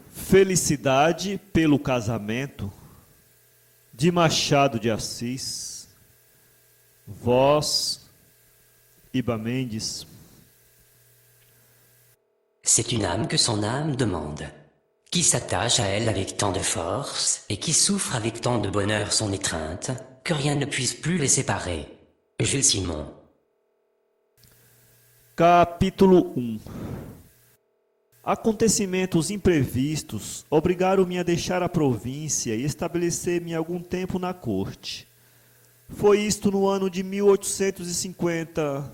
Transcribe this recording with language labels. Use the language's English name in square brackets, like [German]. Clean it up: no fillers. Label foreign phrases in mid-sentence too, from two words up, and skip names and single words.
[Portuguese] Felicidade pelo casamento, de Machado de Assis, voz, Iba Mendes. [French] C'est une âme que son âme demande, qui s'attache à elle avec tant de force et qui souffre avec tant de bonheur son étreinte, que rien ne puisse plus les séparer. Jules Simon. [Portuguese] Capítulo 1. Acontecimentos imprevistos obrigaram-me a deixar a província e estabelecer-me algum tempo na corte. Foi isto no ano de 1850.